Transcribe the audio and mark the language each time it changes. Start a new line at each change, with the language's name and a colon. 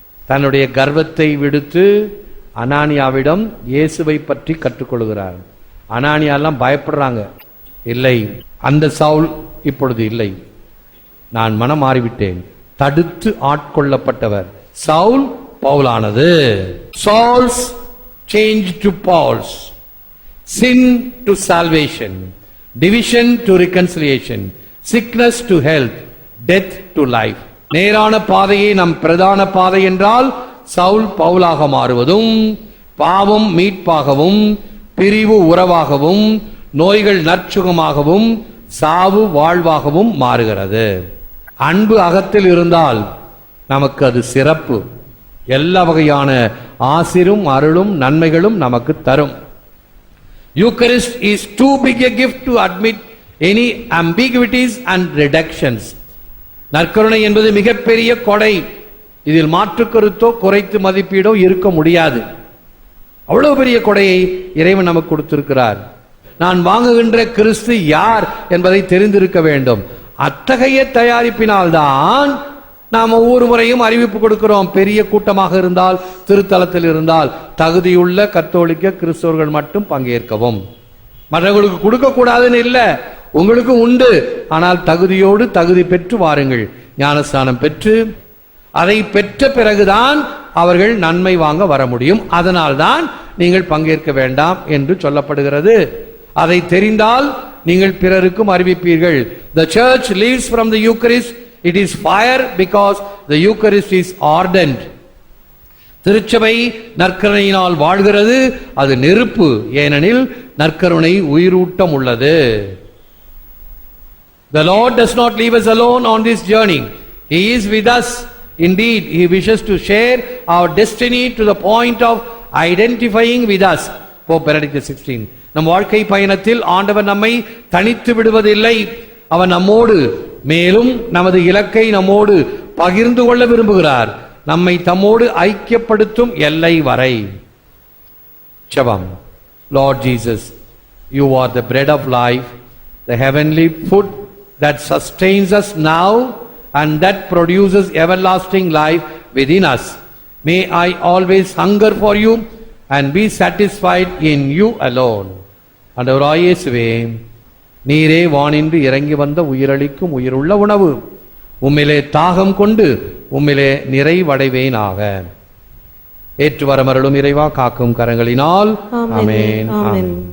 Tamil: தன்னுடைய கர்வத்தை விடுத்து அனானியாவிடம் இயேசுவை பற்றி கற்றுக்கொள்கிறார். அனானியாலாம் பயப்படுறாங்க. இல்லை, அந்த சவுல் இப்பொழுது இல்லை, நான் மனம் மாறிவிட்டேன். தடுத்து ஆட்கொள்ளப்பட்டவர் Saul பவுலானது.
English: Saul's change to Paul's, sin to salvation, division to reconciliation, sickness to health, death to life.
Tamil: நேரான பாதையை நம் பிரதான பாதை என்றால் சவுல் பவுலாக மாறுவதும், பாவம் மீட்பாகவும், பிரிவு உறவாகவும், நோய்கள் நற்சுகமாகவும், சாவு வாழ்வாகவும் மாறுகிறது. அன்பு அகத்தில் இருந்தால் நமக்கு அது சிறப்பு. எல்லா வகையான ஆசிரும் அருளும் நன்மைகளும் நமக்கு தரும்.
English: Eucharist is too big a gift to admit any ambiguities and reductions.
Tamil: நற்கருணை என்பது மிகப்பெரிய கொடை. இதில் மாற்று கருத்தோ குறைத்து மதிப்பீடோ இருக்க முடியாது. அவ்வளவு பெரிய கொடையை இறைவன் நமக்கு கொடுத்திருக்கிறார். நான் வாங்குகின்ற கிறிஸ்து யார் என்பதை தெரிந்திருக்க வேண்டும். அத்தகைய தயாரிப்பினால்தான் நாம் ஒவ்வொரு முறையும் அறிவிப்பு கொடுக்கிறோம். பெரிய கூட்டமாக இருந்தால், திருத்தலத்தில் இருந்தால் தகுதியுள்ள கத்தோலிக்க கிறிஸ்தவர்கள் மட்டும் பங்கேற்கவும். மற்றவர்களுக்கு கொடுக்க கூடாதுன்னு இல்லை, உங்களுக்கு உண்டு. ஆனால் தகுதியோடு தகுதி பெற்று வாருங்கள். ஞானஸ்நானம் பெற்று அதை பெற்ற பிறகுதான் அவர்கள் நன்மை வாங்க வர முடியும். அதனால்தான் நீங்கள் பங்கேற்க வேண்டாம் என்று சொல்லப்படுகிறது. அதை தெரிந்தால் நீங்கள் பிறருக்கும் அறிவிப்பீர்கள்.
English: The church lives from the Eucharist. It is fire because the Eucharist is ardent.
Tamil: திருச்சபை நற்கருணையினால் வாழ்கிறது. அது நெருப்பு, ஏனெனில் நற்கருணை உயிரூட்டம் உள்ளது.
English: The Lord does not leave us alone on this journey. He is with us. Indeed, He wishes to share our destiny to the point of identifying with us. Pope Benedict XVI.
Tamil: நம் வாழ்க்கை பயணத்தில் ஆண்டவர் நம்மை தனித்து விடுவதில்லை. அவர் நம்மோடு, மேலும் நமது இலக்கை நம்மோடு பகிர்ந்து கொள்ள விரும்புகிறார், நம்மை தம்மோடு ஐக்கியப்படுத்தும் எல்லை வரை. ஜெபம்.
English: Lord Jesus, you are the bread of life, the heavenly food that sustains us now and that produces everlasting life within us. May I always hunger for you and be satisfied in you alone.
Tamil: ஆண்டவராகிய இயேசுவே, நீரே வானின்று இறங்கி வந்த உயிரளிக்கும் உயிருள்ள உணவு. உம்மிலே தாகம் கொண்டு உம்மிலே நிறைவடைவேனாக. ஏற்று வரமருளும் இறைவா, காக்கும் கரங்களினால். ஆமென். ஆமென்.